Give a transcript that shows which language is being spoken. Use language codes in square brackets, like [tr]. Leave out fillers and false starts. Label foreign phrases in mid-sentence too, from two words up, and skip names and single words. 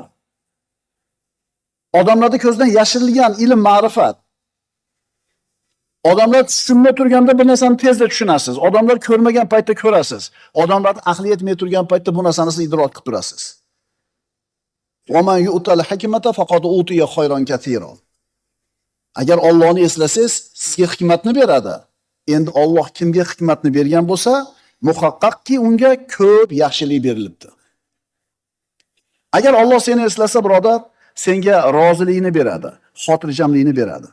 [uz] Odamlarning ko'zidan yashirilgan ilm, ma'rifat. Odamlar tushunmay turganda bir narsani tezda tushunasiz. Odamlar ko'rmagan paytda ko'rasiz. Odamlar aqli yetmay turgan paytda bu narsani siz idrok qilib turasiz. [ar] ومن يؤت الحكمة فقد أوتي خيرا كثيرا. [uz] Agar Allohni eslasangiz, sizga hikmatni beradi. Endi Alloh kimga hikmatni bergan bo'lsa, muhaqqaqki unga ko'p yaxshilik berilibdi. Agar Alloh seni eslasa, birodar, senga rozilikni beradi, xotirjamlikni beradi.